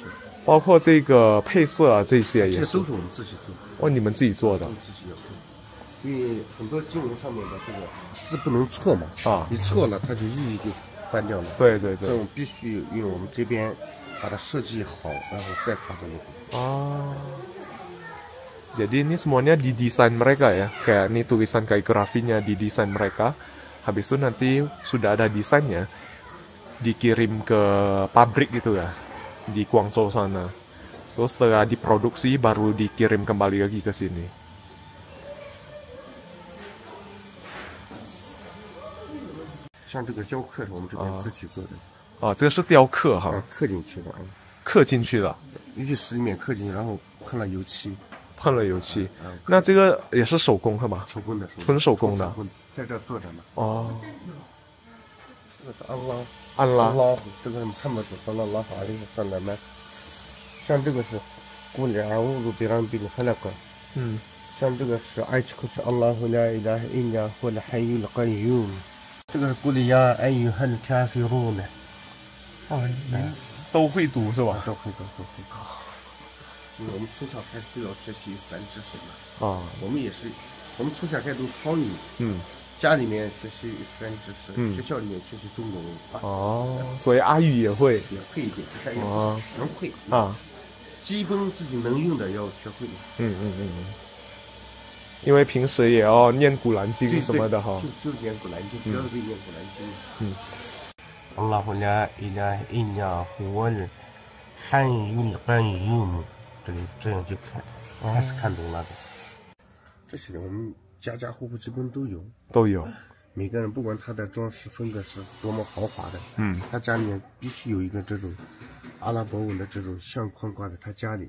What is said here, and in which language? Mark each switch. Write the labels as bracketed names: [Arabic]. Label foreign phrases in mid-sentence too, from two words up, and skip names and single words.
[Chinese] 包括这个配色啊，这些也是。这都是我们自己做。你们自己做的。自己要做，因为很多经文上面的这个字不能错嘛，你错了，它就意义就翻掉了。对。所以我们必须用我们这边把它设计好，然后再发给你。 [Indonesian] Jadi ini semuanya didesain mereka ya, kayak ini tulisan kaligrafinya didesain mereka. Habis itu nanti sudah ada desainnya, dikirim ke pabrik gitu ya, di Guangzhou sana. Terus setelah diproduksi baru dikirim kembali lagi ke sini. [Chinese] 像这个雕刻是我们这边自己做的。这个是雕刻哈。刻进去的。刻进去的。玉石里面刻进去，然后喷了油漆。那这个也是手工是吗？手工的，纯手工的。在这做着呢。这个是安拉，这个是穆罕默德 [Arabic] صلى الله عليه وسلم。 [Chinese] 像这个是 [Arabic] قل أعوذ برب الفلق。像这个是艾奇克是阿拉胡拉伊拉伊拉或者还有个有。这个是古里亚哎呦很咖啡路呢。 [Chinese] 都会读是吧？都会。因为我们从小开始都要学习伊斯兰知识的。我们从小开始读双语。家里面学习伊斯兰知识，学校里面学习中国文化。哦，所以阿语也会，也会一点，但也哦能会啊，基本自己能用的要学会。因为平时也要念古兰经对什么的哈。就念古兰经，主要是为念古兰经。 [Arabic] الله لا إله إلا هو الحي القيوم, [Chinese] 这样去看，还是看懂了的。这些我们家家户户基本都有。都有。每个人不管他的装饰风格是多么豪华的，他家里面必须有一个这种阿拉伯文的这种相框挂在他家里。